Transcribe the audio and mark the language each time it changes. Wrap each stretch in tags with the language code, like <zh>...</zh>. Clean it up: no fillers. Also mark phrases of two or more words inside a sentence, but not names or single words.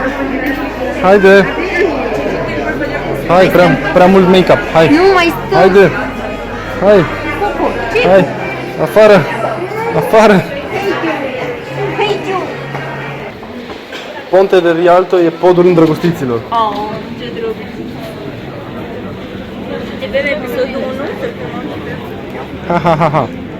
<ro>Haide! Hai, prea mult make-up. Hai! Nu mai stăm! Haide! Hai! Hai! Afară! Afară! Ponte de Rialto e podul îndrăgostiților. Oh, ce drăguț! Începem episodul 1? Ha ha ha ha!</ro>